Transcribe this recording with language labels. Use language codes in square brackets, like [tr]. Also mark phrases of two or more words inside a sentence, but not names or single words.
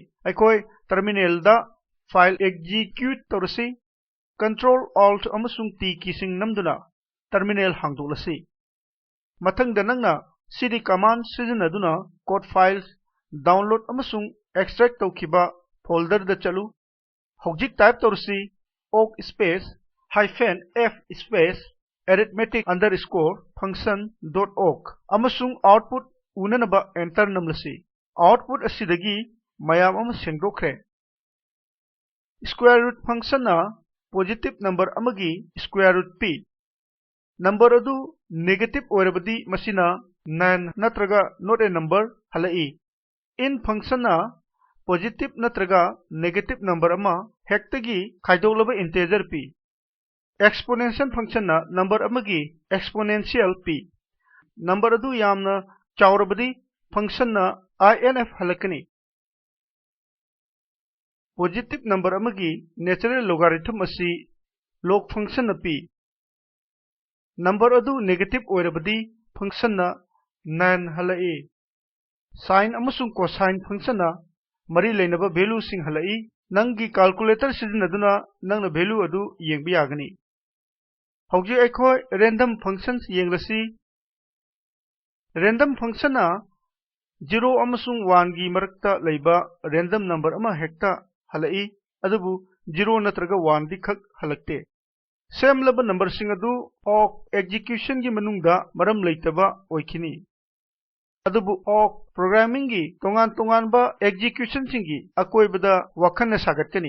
[mni] Aikhoi terminal da file execute taurasi. [en] Control alt [mni] amasung t ki sing namduna terminal hangdolasi. Mathangda nangna [en] cd command [mni] sizinaduna [en] code files download [mni] amasung extract tawkiba folder da chalu. Hojik type tawrsi [en] awk space hyphen f space arithmetic underscore function dot awk [mni] amasung output unanaba enter namlasi. Output asidagi mayam ama sengdokre. [en] Square root function [mni] na [en] positive number [mni] amagi [en] square root [mni] p. Number adu negative oirabadi masina nan natraga [en] not a number [mni] halai. [en] In function [mni] na positive natraga [en] negative number [mni] ama hectagi khaidolaba integer p. [en] Exponential function [mni] na number amagi exponential p. Number adu yamna chawrabadi function na inf halakani. [en] Positive number [mni] amagi [en] natural logarithm [mni] asi [en] log function [mni] na p. Number adu negative oirabadi function na nan halai. Sine amasung [en] cosine function [mni] na mari leinaba value sing halai. Nangi calculator sizinaduna nangna value adu yengbi yagani. Hauji aikhoi [en] random functions [mni] yenglasi. [en] Random function [mni] na 0 amasung 1 gi marakta leiba [en] random number [mni] ama hekta halai. Adubu 0 natraga 1 di khak halakte. Same laba number sing adu [en] awk execution [mni] gi manungda maram leitaba oikini. Adubu [en] awk programming [mni] gi tongan ba execution singi akoi bada wakhan na sagatkani.